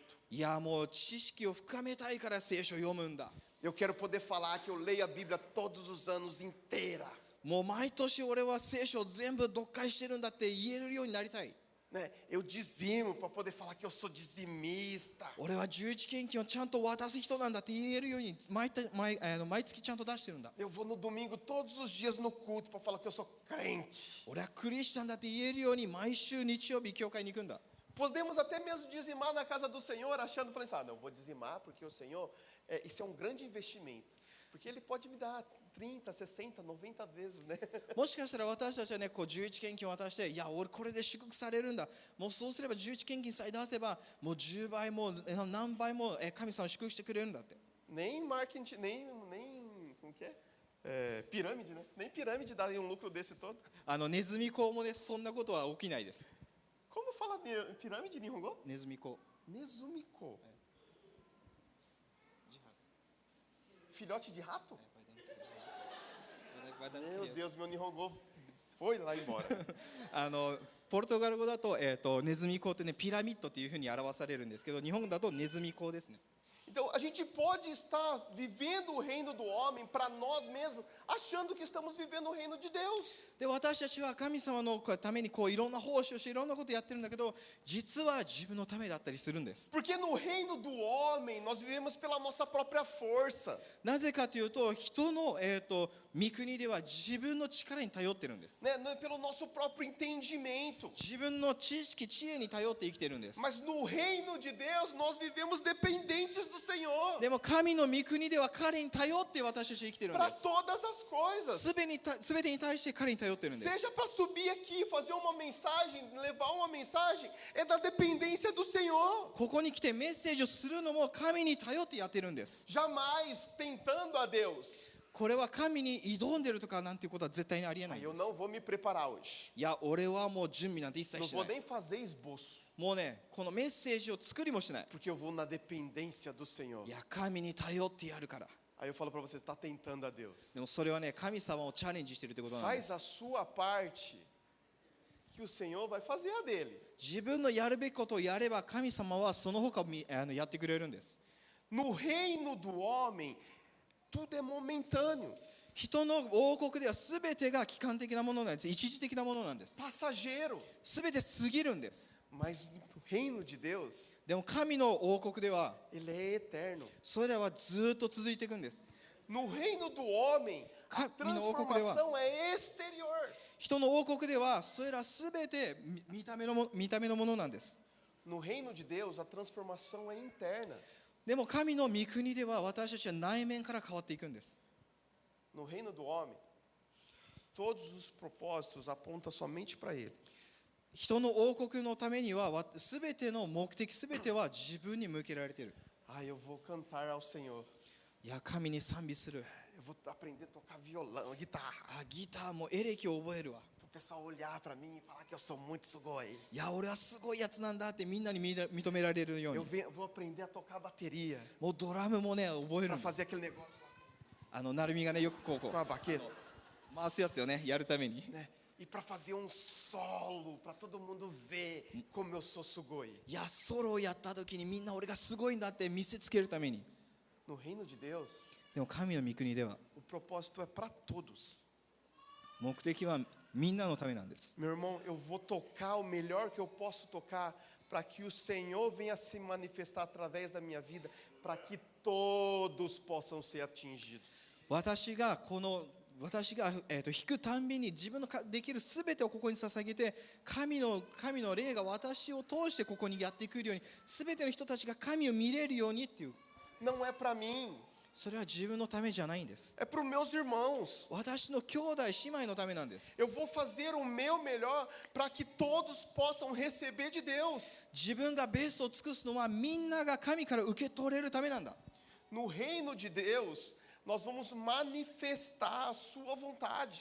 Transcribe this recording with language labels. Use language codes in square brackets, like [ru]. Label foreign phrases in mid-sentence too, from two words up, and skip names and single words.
[ja] いやもう知識を深めたいから聖書を読むんだ。 [pt] Eu quero poder falar que eu leio a Bíblia todos os anos inteira. [ja] もう毎年俺は聖書を全部読解してるんだって言えるようになりたい。 [pt] Né? Eu dizimo para poder falar que eu sou dizimista. [ja] 俺は11献金をちゃんと渡す人なんだって言えるように毎月ちゃんと出してるんだ。 [pt] Eu vou no domingo todos os dias no culto para falar que eu sou crente. [ja] 俺はクリスチャンだって言えるように毎週日曜日教会に行くんだ。 [pt] Podemos até mesmo dizimar na casa do Senhor, achando, falei assim, não, eu vou dizimar porque o Senhor, isso é um grande investimento. Porque Ele pode me dar 30, 60, 90 vezes, né? [ja] もしかしたら私たちはねこう11献金を渡して、いや俺これで祝福されるんだ、もうそうすれば11献金さえ出せばもう10倍も何倍も神様を祝福してくれるんだって。 [pt] Nem marketing, nem como que é? Pirâmide, né? Nem pirâmide dá um lucro desse todo. [ja] ネズミ講もねそんなことは起きないです。 [pt] Como fala pirâmide em Nihongo? [ja] ネズミ講。 [pt] Nezumiko. filhote de rato? Meu Deus, meu Nihongo foi lá embora. [ja] ポルトガル語だと、ネズミ講ってね、ピラミッドというふうに表されるんですけど、日本語だとネズミ講ですね。 [pt] Então, a gente pode estar vivendo o reino do homem para nós mesmos, achando que estamos vivendo o reino de Deus. [ja] で、私たちは神様のためにこういろんな奉仕をしていろんなことをやってるんだけど、実は自分のためだったりするんです。 [pt] Porque no reino do homem, nós vivemos pela nossa própria força. [ja] なぜかというと、人の、御国では自分の力に頼ってるんです。 [pt] Né? Não é pelo nosso próprio entendimento. [ja] 自分の知識、知恵に頼って生きてるんです。 [pt] Mas no reino de Deus, nós vivemos dependentes do Senhor [ja] でも神の御国では彼に頼って私たち生きてるん [pt] para [ja] です [pt] todas as coisas. [ja] すべてに対して彼に頼ってるんです [pt] Seja para subir aqui, fazer uma mensagem, levar uma mensagem, é da dependência do Senhor. [ja] ここに来てメッセージをするのも神に頼ってやってるんです [pt] Jamais tentando a Deus. [ja] これは神に挑んでるとかなんていうことは絶対にありえない Ah, ん [pt] eu [ja] です [pt] não vou me preparar hoje. [ja] いや俺はもう準備なんて一切 [pt] Não [ja] し [pt] vou [ja] ない [pt] nem fazer esboço, [ja] もうねこのメッセージを作りもしない [pt] porque eu vou na dependência do Senhor. [ja] いや神に頼ってやるから [pt] Aí eu falo para você, está tentando a Deus. [ja] でもそれはね神様をチャレンジしてるってことなんで [pt] Faz a [ja] す [pt] sua parte, que o Senhor vai fazer a dele. [ja] 自分のやるべきことをやれば神様はその他やってくれるんです [pt] No reino do homem, tudo é momentâneo, [ja] 人の王国では全てが期間的なものなんです一時的なものなんです [pt] passageiro. [ja] 全て過ぎるんです [pt] Mas no reino de Deus, [ja] でも神の王国では [pt] ele é eterno. [ja] それらはずっと続いていくんです [pt] No reino do homem, a transformação é exterior. [ja] 人の王国ではそれら全て見た目のものなんです [pt] No reino de Deus, a transformação é interna. [ja] でも神の御国では私たちは内面から変わっていくんです [pt] No reino do homem, todos os propósitos apontam somente para ele. [ja] 人の王国のためには全ての目的全ては自分に向けられている [pt] Ah, eu vou cantar ao Senhor. [ja] いや神に賛美する [pt] Eu vou aprender a tocar violão, guitarra. [ja] あギターもエレキを覚えるわ [pt] Para o pessoal olhar para mim e falar que eu sou muito sugoi. [ja] いや俺はすごいやつなんだってみんなに認められるよう [pt] Eu [ja] に [pt] vou aprender a tocar bateria. [ja] もうドラムもね覚える [pt] Para [ja] んです [pt] fazer aquele negócio [ja] なるみがねよくこう [pt] com a baqueta. [ja] 回すやつよねやるために [pt] Né? E para fazer um solo, para todo mundo ver como eu sou sugoi. [ja] いやソロをやった時にみんな俺がすごいんだって見せつけるために [pt] No reino de Deus, [ja] でも神の御国では [pt] o propósito é para todos. [ja] 目的はみんなのためなんです [pt] Meu irmão, eu vou tocar o melhor que eu posso tocar para que o Senhor venha se manifestar através da minha vida, para que todos possam ser atingidos. [ja] 私が弾くたんびに自分のできるすべてをここに捧げて神の霊が私を通してここにやってくるようにすべての人たちが神を見れるようにっていう [pt] Não é para mim, [ja] それは自分のためじゃないんです [pt] é para os meus irmãos. [ja] 私の兄弟姉妹のためなんです [pt] Eu vou fazer o meu melhor para que todos possam receber de Deus. [ja] 自分がベストを尽くすのはみんなが神から受け取れるためなんだ [pt] No reino de Deus, nós vamos manifestar a sua vontade.